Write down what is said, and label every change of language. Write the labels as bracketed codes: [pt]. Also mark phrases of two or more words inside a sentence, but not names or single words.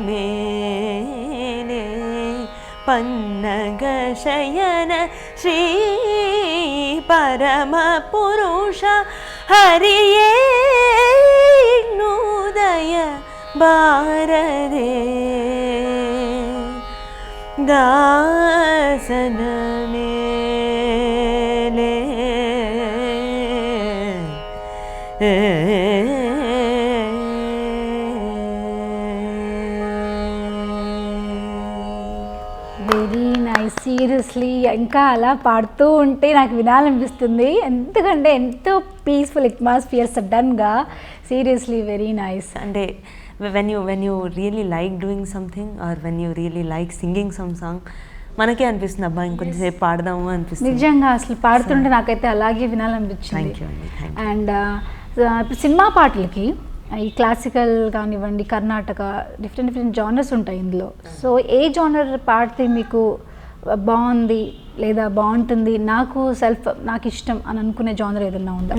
[kn] ಮೇಲೆ, ಪನ್ನಗ ಶಯನ ಶ್ರೀ ಪರಮ ಪುರುಷ ಹರಿಯೇ, ಇನ್ನುದಯ ಬಾರದೆ ದಾಸನ ಮೇಲೆ. [en] very nice. [te] సీరియస్లీ ఇంకా అలా పాడుతూ ఉంటే నాకు వినాలనిపిస్తుంది, ఎందుకంటే ఎంతో [en] peaceful atmosphere [te] సడన్గా. [en] seriously very nice. అంటే when you really like doing something or when you really like singing some song, [te] మనకే అనిపిస్తుంది అబ్బా ఇంకొంచెంసేపు పాడదాము అనిపిస్తుంది. నిజంగా అసలు పాడుతుంటే నాకైతే అలాగే వినాలనిపించింది. అండ్ ఇప్పుడు సినిమా పాటలకి ఈ క్లాసికల్ కానివ్వండి, కర్ణాటక, [en] different genres [te] ఉంటాయి ఇందులో. సో ఏ జానర్ పాడితే మీకు బాగుంది లేదా బాగుంటుంది, నాకు ఇష్టం అని అనుకునే జానర్ ఏదైనా ఉందా?